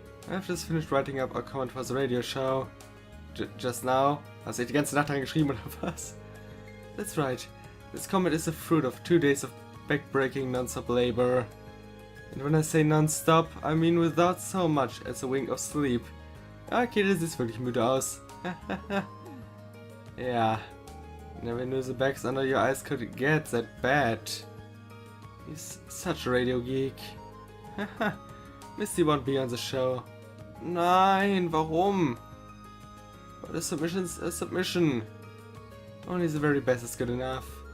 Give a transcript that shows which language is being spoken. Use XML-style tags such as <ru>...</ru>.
<en>I've just finished writing up our comment for the radio show. Just now?</en> <de>Hast du die ganze Nacht dran geschrieben oder was?</de> <en>That's right. This comment is the fruit of 2 days of backbreaking non-stop labor. And when I say non-stop, I mean without so much as a wink of sleep.</en> <de>Okay, das sieht wirklich müde aus. Ja.</de> <en>Never knew the bags under your eyes could get that bad. He's such a radio geek. Misty won't be on the show.</en> <de>Nein, warum?</de> <en>But a submission's a submission. Only the very best is good enough.</en>